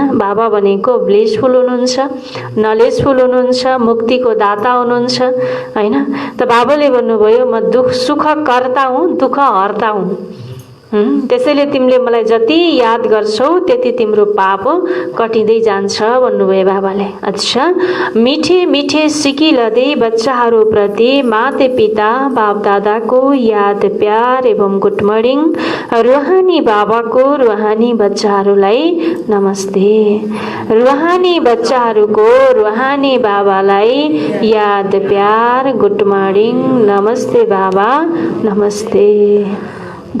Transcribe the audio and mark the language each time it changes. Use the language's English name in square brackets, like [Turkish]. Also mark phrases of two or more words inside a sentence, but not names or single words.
[Nepali] बाबा भनेको ब्लिसफुल हुनुहुन्छ, नलेजफुल हुनुहुन्छ, मुक्तिको दाता हुनुहुन्छ हैन। त बाबाले भन्नुभयो म सुखकर्ता हुँ, दुःखहर्ता हुँ। त्यसैले तिमीले मलाई जति याद गर्छौ त्यति तिम्रो पाप कटिँदै जान्छ भन्नुभयो बाबाले। अच्छा, [Hindi] मिठे मिठे सिकिलदै [Nepali] बच्चाहरूप्रति माता पिता बाप दादाको याद प्यार एवं [English] good morning. [Nepali] रुहानी बाबाको रुहानी बच्चाहरूलाई नमस्ते। रुहानी बच्चाहरूको रुहानी बाबालाई याद प्यार [English] good morning. [Nepali] नमस्ते बाबा, नमस्ते।